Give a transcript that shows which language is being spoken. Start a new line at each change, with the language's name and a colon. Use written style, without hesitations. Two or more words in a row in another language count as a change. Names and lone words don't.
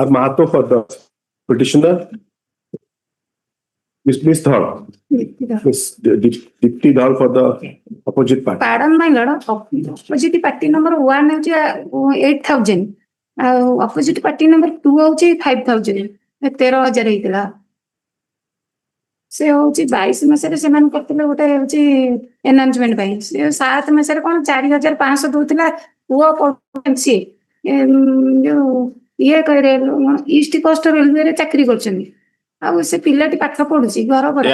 English: Mahato for the petitioner. Ms. Dhar. Ms. Dipti Dhar for the opposite party. Pardon my lord, opposite party number 1 is 8,000. Opposite party number 2 is 5,000.
Odia: 13,000 ହେଇଥିଲା ସେ ହଉଛି 22 ମାସରେ ସେମାନେ କରିଥିଲେ ଗୋଟେ ହଉଛି ଏନାଉନ୍ସମେଣ୍ଟ ପାଇଁ ସେ 7 ମାସରେ କଣ 4,500 ଦଉଥିଲା ପୁଅ ପଢୁଛି ଯୋଉ ଇଏ କହିଲେ ଇଷ୍ଟ କୋଷ୍ଟ ରେଲୱେରେ ଚାକିରି କରୁଛନ୍ତି ଆଉ ସେ ପିଲାଟି ପାଠ ପଢୁଛି ଘର ପରେ